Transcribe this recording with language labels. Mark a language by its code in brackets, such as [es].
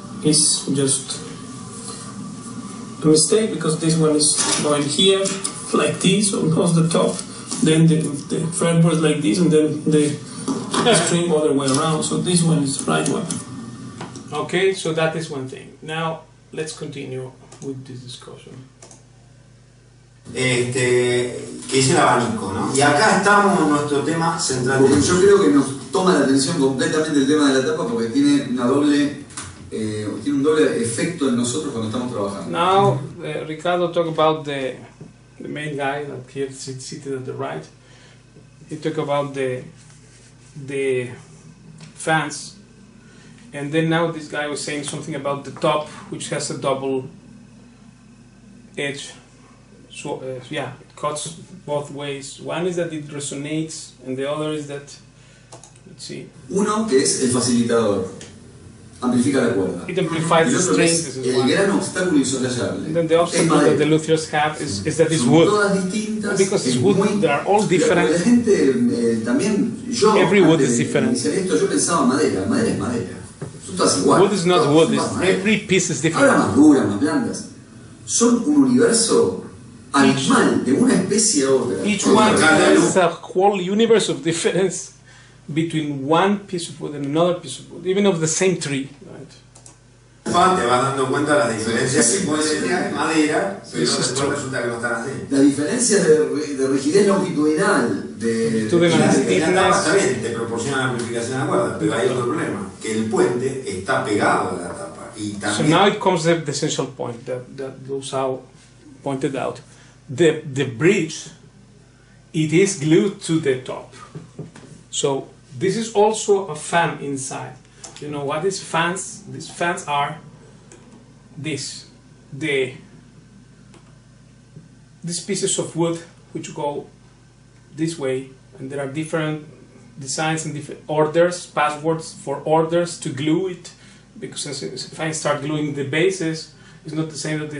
[en] It's just a mistake because this one is going here like this, across the top. Then the fretboard like this, and then the string other way around. So this one is the right one. Okay, so that is one thing. Now let's continue with this discussion. [es] Que es el abanico, ¿no? Y acá estamos en nuestro tema central. Porque yo creo que nos toma la atención completamente el tema de la tapa porque tiene un doble efecto en nosotros cuando estamos trabajando. [en] Now, Ricardo talked about the main guy that here seated at the right. He talked about the fans, and then now this guy was saying something about the top, which has a double edge. So yeah, it cuts both ways. One is that it resonates, and the other is that, let's see. [es] Uno que es el facilitador, amplifica la cuerda. [en] It amplifies the strings. [es] El gran obstáculo insoslayable. [en] And then the obstacle that the luthiers have is that it's wood. [es] Todas distintas. [en] Because it's wood, they are all different. [es] La gente también, yo [en] Every wood is different. [es] Esto, yo pensaba madera, madera es madera. Son todas iguales. [en] Wood is not wood. Every piece is different. [es] Ahora más duras, más blandas. Son un universo animal, de una especie a otra. [en] Each one has a whole universe of difference between one piece of wood and another piece of wood, even of the same tree. Right? [es] Te vas dando cuenta de las diferencias que puede tener madera, pero después resulta que no están así. La diferencia de rigidez longitudinal de la tapa está bien, te proporciona la amplificación a la cuerda, pero hay otro problema, que el puente está pegado a la tapa. Y también, [en] so now it comes the essential point that Losau pointed out. The bridge, it is glued to the top. So this is also a fan inside. You know what is fans? These fans are these pieces of wood which go this way, and there are different designs and different orders, passwords for orders to glue it, because if I start gluing the bases, it's not the same.